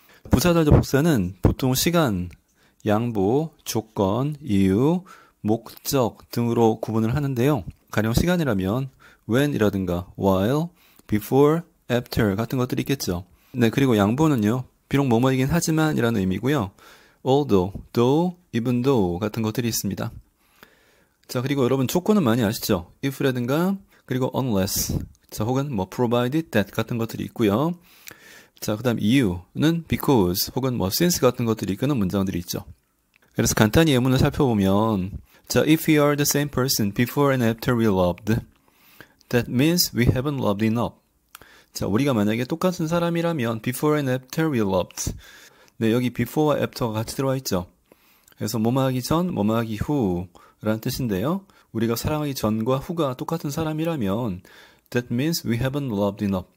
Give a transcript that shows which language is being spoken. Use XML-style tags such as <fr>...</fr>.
<ko>부사절, 접속사는 보통 시간, 양보, 조건, 이유, 목적 등으로 구분을 하는데요. 가령 시간이라면 when이라든가 while, before, after 같은 것들이 있겠죠. 네, 그리고 양보는요. 비록 뭐뭐이긴 하지만 이라는 의미고요. although, though, even though 같은 것들이 있습니다. 자, 그리고 여러분 조건은 많이 아시죠? if라든가 그리고 unless, 자, 혹은 뭐 provided that 같은 것들이 있고요. 자, 그 다음 이유는 because 혹은 뭐 since 같은 것들이 이끄는 문장들이 있죠.</ko> <en>그래서 간단히 예문을 살펴보면</en> <ko>자,</ko> <en>if we are the same person before and after we loved, that means we haven't loved enough.</en> <ko>자, 우리가 만약에 똑같은 사람이라면</ko> <en>before and after we loved.</en> <ko>네, 여기 before와 after가 같이 들어와 있죠. 그래서 뭐뭐 하기 전, 뭐뭐 하기 후라는 뜻인데요. 우리가 사랑하기 전과 후가 똑같은 사람이라면</ko> <en>that means we haven't loved enough.</en>